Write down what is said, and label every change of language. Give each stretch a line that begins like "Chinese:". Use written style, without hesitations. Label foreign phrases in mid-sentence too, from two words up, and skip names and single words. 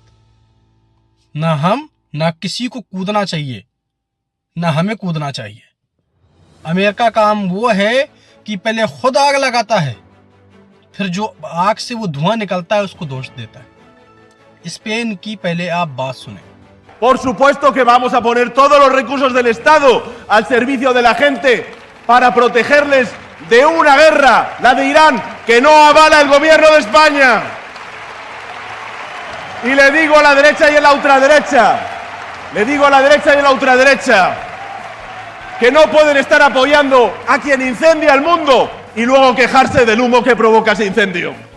Hindi: ना हम, ना किसी को कूदना चाहिए, ना हमें कूदना चाहिए। अमेरिका का काम वो है कि पहले खुद आग लगाता है, फिर जो आग से वो धुआं निकलता है उसको दोष देता है। स्पेन की पहले आप बात सुने।
Spanish: Por supuesto que vamos a poner todos los recursos del Estado al servicio de la gente para protegerles de una guerra, la de Irán, que no avala el gobierno de España. Y le digo a la derecha y a la ultraderecha, que no pueden estar apoyando a quien incendia el mundo y luego quejarse del humo que provoca ese incendio.